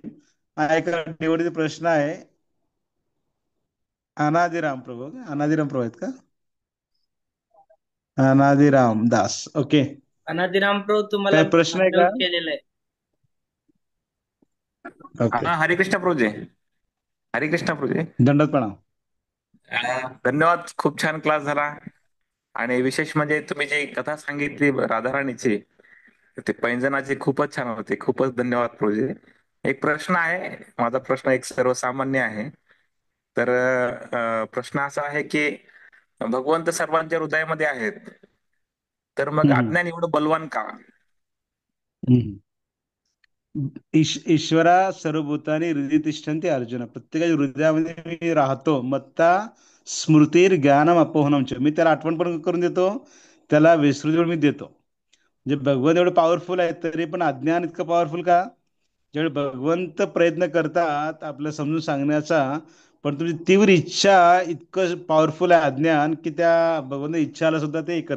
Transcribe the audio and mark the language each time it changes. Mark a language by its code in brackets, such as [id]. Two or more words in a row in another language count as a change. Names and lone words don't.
[mr] हा एक निवडीचा प्रश्न आहे. अनादिराम प्रभू, अनादिराम प्रभू आहेत का? अनादिराम दास, ओके. अनादिराम प्रभू तुम्हाला काय प्रश्न आहे का? अनम्यूट केलेलं आहे. ओके. हा, हरे कृष्ण प्रभूजी. हरे कृष्ण प्रभूजी. दंडवत प्रणाम. धन्यवाद. खूप छान क्लास झाला. आणि विशेष म्हणजे तुम्ही जी कथा सांगितली राधाराणीची, ते पैंजनाची, खूपच छान होते. खूपच धन्यवाद प्रभूजी. एक प्रश्न आहे माझा. प्रश्न एक सर्वसामान्य आहे. तर प्रश्न असा आहे की भगवंत सर्वांच्या हृदयामध्ये आहेत, तर मग हम्म, अज्ञान एवढं बलवान का? हम्म. [sa] ईश्वरा सर्वभूतानी हृदय तिष्ठन्ति अर्जुन, [mr] प्रत्येकाच्या हृदयामध्ये मी राहतो. [sa] मत्ता स्मृतीर ज्ञानम अपोहनम च, [mr] मी त्याला आठवण पण करून देतो, त्याला विसरून मी देतो. म्हणजे भगवंत एवढं पॉवरफुल आहे, तरी पण अज्ञान इतकं पॉवरफुल का? ज्यावेळी भगवंत प्रयत्न करतात आपल्याला समजून सांगण्याचा, पण तुमची तीव्र इच्छा इतकं पॉवरफुल आहे अज्ञान, की त्या भगवंत इच्छाला सुद्धा ते करते.